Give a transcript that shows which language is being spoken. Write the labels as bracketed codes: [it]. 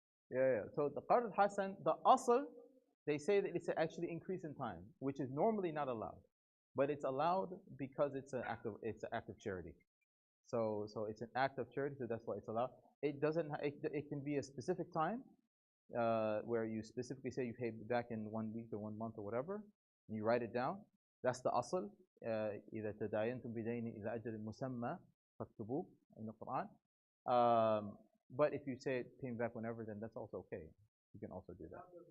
[en] Yeah. So the qard hasan, the asl, they say that it's actually increase in time, which is normally not allowed, but it's allowed because it's an act of charity. So it's an act of charity, so that's why it's allowed. It doesn't. It can be a specific time where you specifically say you pay back in 1 week or 1 month or whatever, and you write it down. That's the asl. [ar] إذا تداينتم بدين إلى أجل مسمى فاكتبوه [en] in the Quran. But if you say it paying back whenever, then that's also okay. You can also do that.